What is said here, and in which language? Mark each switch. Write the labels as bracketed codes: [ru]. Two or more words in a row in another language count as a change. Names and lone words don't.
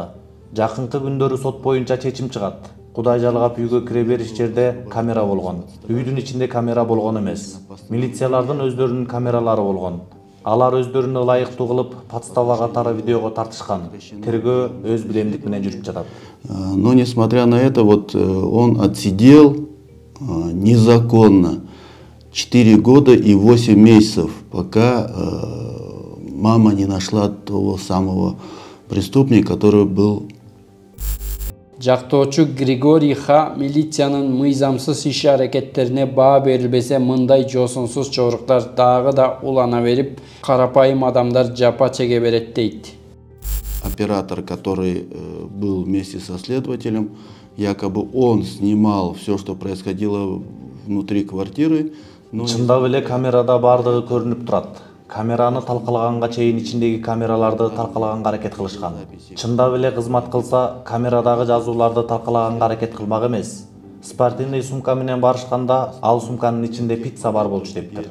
[ky] Жакынкы күндөрү сот боюнча чечим чыгат. Кудай жалгап үйгө кире бериш жерде камера болгон. Үйдүн ичинде камера болгон эмес. Милициялардын өздөрүнүн камералары болгон. Алар өздөрүнө ылайыктуу кылып подстава катары видеого тартышкан. Тергөө өз билемдик менен жүрүп жатат. [ru] Но несмотря на это, вот он отсидел незаконно 4 года и 8 месяцев, пока мама не нашла того самого преступника, который был. [ky] Жактоочу Григорий Ха милициянын мыйзамсыз иш-аракеттерине баа берилбесе мындай жосунсуз чоруктар дагы да улана берип, карапайым адамдар жапа чеге берет дейт. [ru] Оператор, который был вместе со следователем, якобы он снимал все, что происходило внутри квартиры. [ky] Чындап эле камерада бардыгы көрүнүп турат. Камераны талкалаганга чейин ичиндеги камераларды талкалаганга аракет кылышкан. Чындап эле кызмат кылса, камерадагы жазууларды талкалаганга аракет кылмак эмес. Спортивный сумка менен барышканда, ал сумканын ичинде пицца бар болчу дептир.